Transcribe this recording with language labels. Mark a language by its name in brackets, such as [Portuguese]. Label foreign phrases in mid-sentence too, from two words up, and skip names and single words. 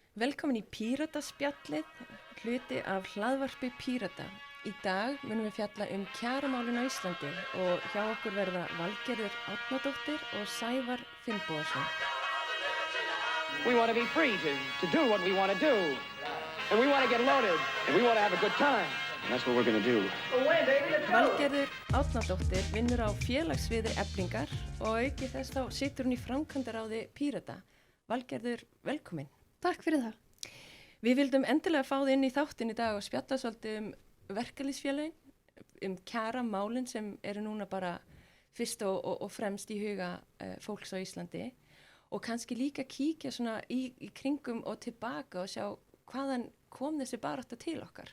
[Icelandic] Velkomin í Pírataspjallið, hluti af hlaðvarpi Pírata. Í dag munum við fjalla kjaramálin á Íslandi og hjá okkur verða Valgerður Árnadóttir og Sævar Finnbogason. [English] We want to be free to do what we want to do. And we want to get loaded. And we want to have a good time. And that's what we're going to do. [Icelandic] Valgerður Árnadóttir vinnur á félagsviði Eflingar og auki þess þá situr hún í framkvæmdaráði Pírata. Valgerður, velkomin. Takk fyrir það. Við vildum endilega fá þið inn í þáttinn í dag og spjalla svolítið verkalýðsfélögin, kjaramálin sem eru núna bara fyrst og fremst í huga fólks á Íslandi og kannski líka kíkja svona í kringum og tilbaka og sjá hvaðan kom þessi barátta til okkar.